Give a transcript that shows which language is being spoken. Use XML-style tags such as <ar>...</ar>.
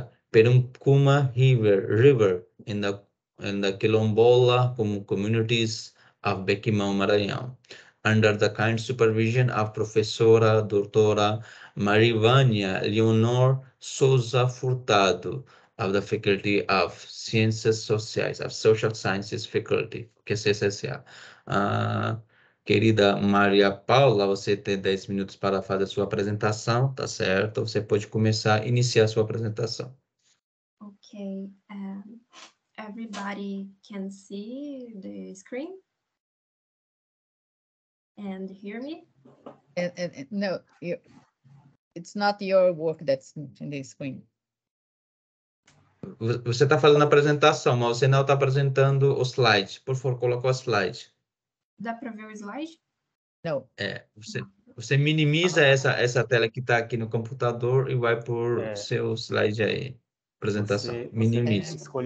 <en>Peruncuma River in the Quilombola communities of Bequimão, Maranhão, under the kind supervision of Professora Doutora Marivânia Leonor Sousa Furtado of the Faculty of Ciências Sociais, of Social Sciences Faculty,</en> <pt>que é CSSA. Querida Maria Paula, você tem 10 minutos para fazer a sua apresentação, tá certo? Você pode começar, iniciar a sua apresentação.</pt> <en>Okay. Everybody can see the screen and hear me? No, it's not your work that's in the screen.</en> <pt>Você está fazendo a apresentação, mas você não está apresentando o slide. Por favor, coloque o slide. Dá para ver o slide?</pt> <en>No.</en> <pt>Você minimiza essa tela que está aqui no computador e vai por seu slide aí. Apresentação. Minimiza.</pt>